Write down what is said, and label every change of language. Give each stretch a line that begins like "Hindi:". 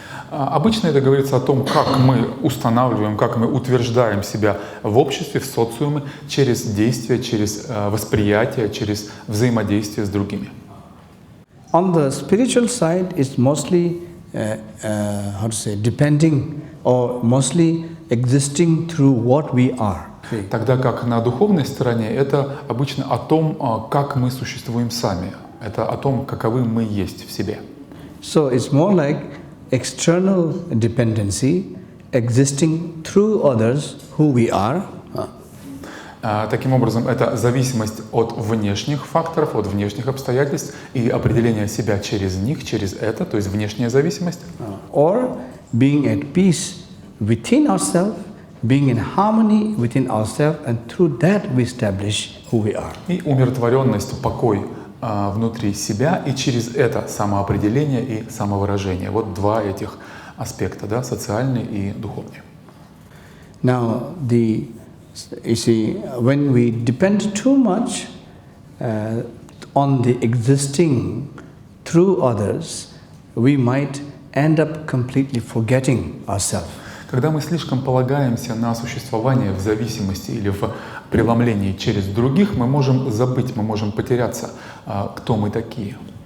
Russian: Обычно это говорится о том, как мы устанавливаем, как мы утверждаем себя в обществе, в социуме, через действия, через восприятие, через взаимодействие с другими.
English: On the spiritual side, it's mostly, depending or mostly existing through what we are.
Russian: Тогда как на духовной стороне это обычно о том, как мы существуем сами. Это о том, каковы мы есть в себе.
English: So it's more like external dependency, existing through others, who we are.
Russian: Таким образом, это зависимость от внешних факторов, от внешних обстоятельств и определение себя через них, через это, то есть внешняя зависимость.
English: Or being at peace within ourselves, being in harmony within ourselves, and through that we establish who we are.
Russian: И умиротворенность, покой внутри себя, и через это самоопределение и самовыражение. Вот два этих аспекта, да, социальный и духовный.
English: Now, you see, when we depend too much on the existing through others, we might end up completely forgetting ourselves.
Russian: Когда мы слишком полагаемся на существование в зависимости или в преломлении через других, мы можем забыть, мы можем потеряться, кто мы такие.